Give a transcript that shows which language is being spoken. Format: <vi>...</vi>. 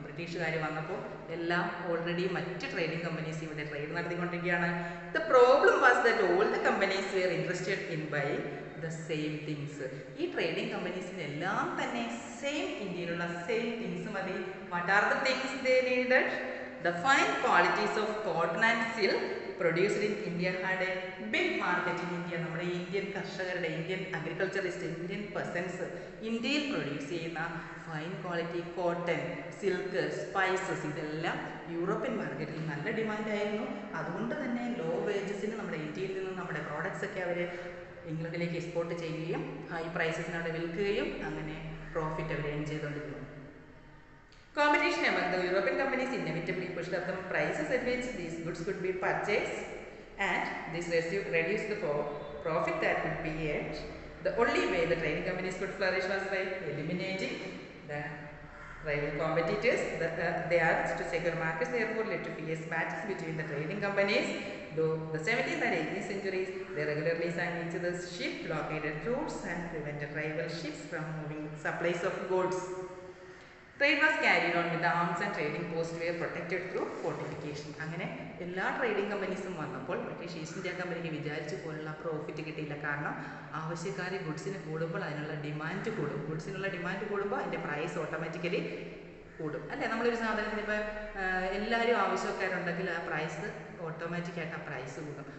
<ml>ബ്രിട്ടീഷുകാർ വന്നപ്പോൾ എല്ലാം ഓൾറെഡി മറ്റ് ട്രേഡിംഗ് കമ്പനീസ് ഇവിടെ ട്രേഡ് നടത്തിക്കൊണ്ടിരിക്കുകയാണ്.</ml> <en>The problem was that all the companies were interested in buying the same things.</en> <ml>ഈ ട്രേഡിംഗ് കമ്പനീസിനെല്ലാം തന്നെ ഇന്ത്യയിലുള്ള സെയിം തിങ്സ് മതി.</ml> <en>What are the things they needed? The fine qualities of cotton and silk produced in India had a big market in India.</en> <ml>നമ്മുടെ Indian കർഷകരുടെ, Indian agriculturist, Indian പെസൻസ് ഇന്ത്യയിൽ produce ചെയ്യുന്ന fine quality cotton, silk, spices ഇതെല്ലാം European മാർക്കറ്റിൽ നല്ല ഡിമാൻഡായിരുന്നു. അതുകൊണ്ട് തന്നെ law വേജസിന് നമ്മുടെ ഇന്ത്യയിൽ നിന്ന് നമ്മുടെ പ്രോഡക്ട്സ് ഒക്കെ അവർ ഇംഗ്ലണ്ടിലേക്ക് എക്സ്പോർട്ട് ചെയ്യുകയും ഹൈ പ്രൈസസിന് അവിടെ വിൽക്കുകയും അങ്ങനെ പ്രോഫിറ്റ് അവർ ഏൺ ചെയ്തുകൊണ്ടിരുന്നു.</ml> <en>Competition among the European companies inevitably pushed up the prices at which these goods could be purchased, and this reduced the profit that could be earned. The only way the trading companies could flourish was by eliminating the rival competitors. They urged to secure markets, therefore led to fierce battles between the trading companies. Though the 17th and 18th centuries, they regularly sank each other's ship, blockaded routes, and prevented rival ships from moving supplies of goods. Trade was carried on with the arms and trading posts were protected through fortification.</en> <ml>അങ്ങനെ എല്ലാ trading കമ്പനീസും വന്നപ്പോൾ British east India കമ്പനിക്ക് വിചാരിച്ച പോലുള്ള profit കിട്ടിയില്ല. കാരണം ആവശ്യക്കാർ ഗുഡ്സിന് കൂടുമ്പോൾ അതിനുള്ള ഡിമാൻഡ് കൂടും. ഗുഡ്സിനുള്ള ഡിമാൻഡ് കൂടുമ്പോൾ അതിൻ്റെ പ്രൈസ് ഓട്ടോമാറ്റിക്കലി കൂടും അല്ലേ? നമ്മളൊരു സാധനത്തിന് ഇപ്പോൾ എല്ലാവരും ആവശ്യക്കാരുണ്ടെങ്കിൽ ആ പ്രൈസ് ഓട്ടോമാറ്റിക്കായിട്ട് ആ പ്രൈസ് കൂടും.</ml>